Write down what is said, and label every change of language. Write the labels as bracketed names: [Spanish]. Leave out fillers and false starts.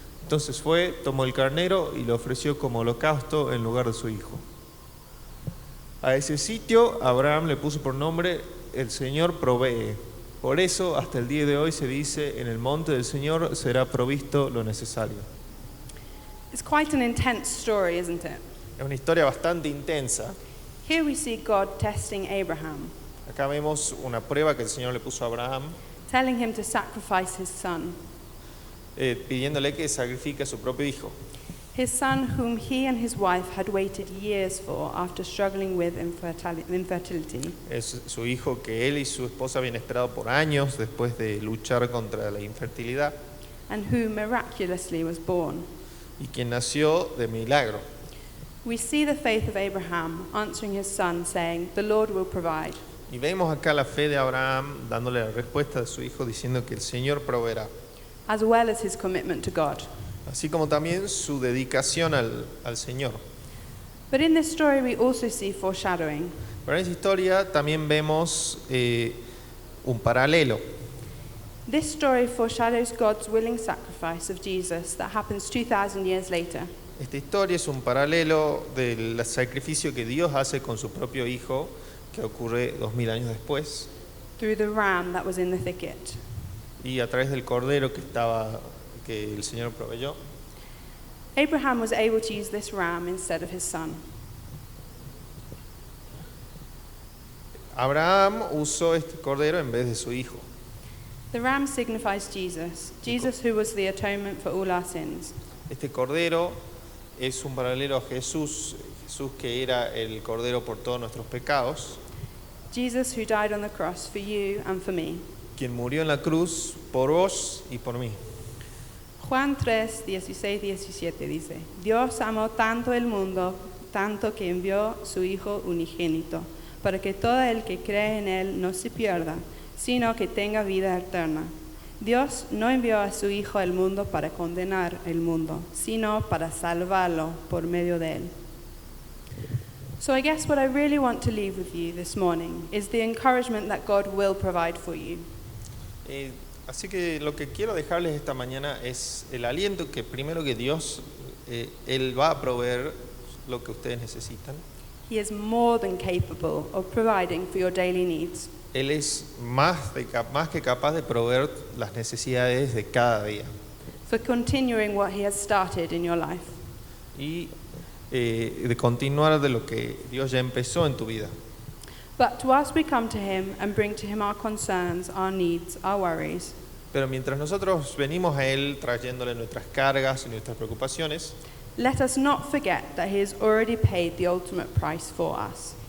[Spanish] Entonces fue, tomó el carnero y lo ofreció como holocausto en lugar de su hijo. A ese sitio Abraham le puso por nombre: el Señor provee. Por eso hasta el día de hoy se dice: en el monte del Señor será provisto lo necesario. [English] It's quite an intense story, isn't it? [Spanish] Es una historia bastante intensa. [English] Here we see God testing Abraham, [Spanish] Acá vemos una prueba que el Señor le puso a Abraham, [English] telling him to sacrifice his son. [Spanish] Pidiéndole que sacrifique a su propio hijo. [English] His son, whom he and his wife had waited years for after struggling with infertility. [Spanish] Es su hijo que él y su esposa habían esperado por años después de luchar contra la infertilidad, [English] And who miraculously was born. [Spanish] y quien nació de milagro. [English] We see the faith of Abraham answering his son, saying, "The Lord will provide." [Spanish] Y vemos acá la fe de Abraham dándole la respuesta de su hijo diciendo que el Señor proveerá, [English] as well as his commitment to God. [Spanish] así como también su dedicación al Señor. [English] But in this story we also see foreshadowing. [Spanish] Pero en esta historia también vemos un paralelo. [English] This story foreshadows God's willing sacrifice of Jesus that happens 2,000 years later. [Spanish] Esta historia es un paralelo del sacrificio que Dios hace con su propio hijo, que ocurre 2000 años después, [English] Through the ram that was in the thicket. [Spanish] y a través del cordero que el Señor proveyó. [English] Abraham was able to use this ram instead of his son. [Spanish] Abraham usó este cordero en vez de su hijo. [English] The ram signifies Jesus who was the atonement for all our sins. [Spanish] Este cordero es un paralelo a Jesús que era el cordero por todos nuestros pecados, [English] Jesus who died on the cross for you and for me. [Spanish] quien murió en la cruz por vos y por mí. Juan 3, 16, 17 dice: Dios amó tanto el mundo, tanto que envió su Hijo unigénito, para que todo el que cree en Él no se pierda, sino que tenga vida eterna. Dios no envió a su Hijo al mundo para condenar el mundo, sino para salvarlo por medio de Él. [English] So I guess what I really want to leave with you this morning is the encouragement that God will provide for you. [Spanish] Así que lo que quiero dejarles esta mañana es el aliento que primero que Dios, Él va a proveer lo que ustedes necesitan. [English] He is more than capable of providing for your daily needs. [Spanish] Él es más que capaz de proveer las necesidades de cada día. [English] For continuing what He has started in your life. [Spanish] Y de continuar de lo que Dios ya empezó en tu vida. [English] But whilst we come to Him and bring to Him our concerns, our needs, our worries, [Spanish] Pero mientras nosotros venimos a Él trayéndole nuestras cargas y nuestras preocupaciones, [English] let us not forget that He has already paid the ultimate price for us.